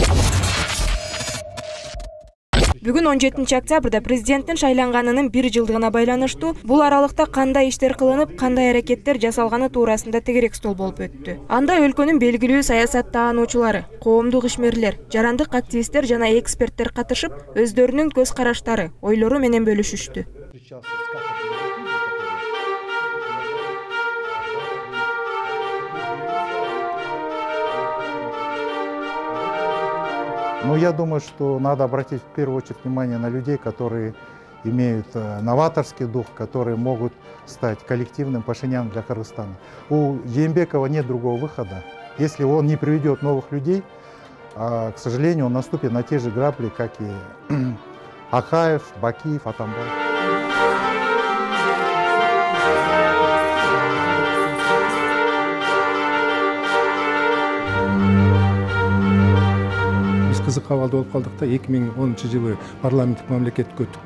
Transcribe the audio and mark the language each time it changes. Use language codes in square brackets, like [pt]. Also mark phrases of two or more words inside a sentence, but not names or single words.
[ky] Бүгүн 17 октябрда президенттин шайланганынын 1 жылдыгына байланыштуу бул аралыкта кандай иштер кылынып, кандай аракеттер жасалганы туурасында тегерек стол болуп өттү. Анда өлкөнүн белгилүү саясаттаануучулары, коомдук ишмерлер, жарандык активисттер жана эксперттер катышып, өздөрүнүн көз караштары, ойлору менен бөлүшүштү. [ru] Но я думаю, что надо обратить в первую очередь внимание на людей, которые имеют новаторский дух, которые могут стать коллективным Пашиняном для Кыргызстана. У Жээнбекова нет другого выхода. Если он не приведет новых людей, к сожалению, он наступит на те же грабли, как и Акаев, Бакиев, Атамбаев. [ky] Кызык абалда болуп калдык да 2010 жылы парламенттик мамлекетке өттүк